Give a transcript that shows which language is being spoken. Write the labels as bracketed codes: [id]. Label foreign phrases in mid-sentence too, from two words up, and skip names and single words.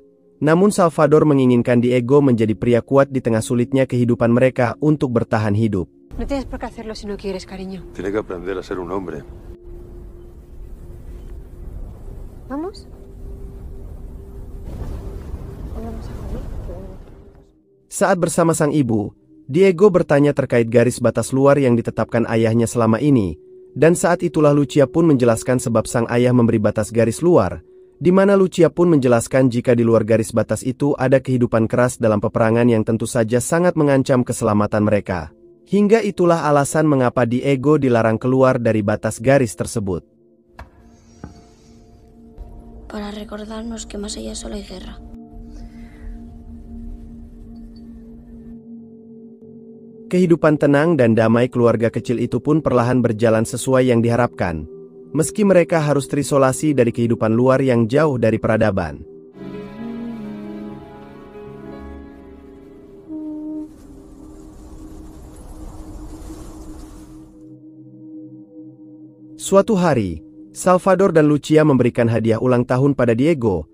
[id] Namun Salvador menginginkan Diego menjadi pria kuat di tengah sulitnya kehidupan mereka untuk bertahan hidup. [es] No tienes por qué hacerlo si no quieres, cariño. Tiene que aprender a ser un hombre. ¿Vamos? Vamos a comer. [id] Saat bersama sang ibu, Diego bertanya terkait garis batas luar yang ditetapkan ayahnya selama ini. Dan saat itulah Lucia pun menjelaskan sebab sang ayah memberi batas garis luar, di mana Lucia pun menjelaskan jika di luar garis batas itu ada kehidupan keras dalam peperangan yang tentu saja sangat mengancam keselamatan mereka. Hingga itulah alasan mengapa Diego dilarang keluar dari batas garis tersebut. [es] Para recordarnos que más allá solo hay guerra. [id] Kehidupan tenang dan damai keluarga kecil itu pun perlahan berjalan sesuai yang diharapkan, meski mereka harus terisolasi dari kehidupan luar yang jauh dari peradaban. Suatu hari, Salvador dan Lucia memberikan hadiah ulang tahun pada Diego.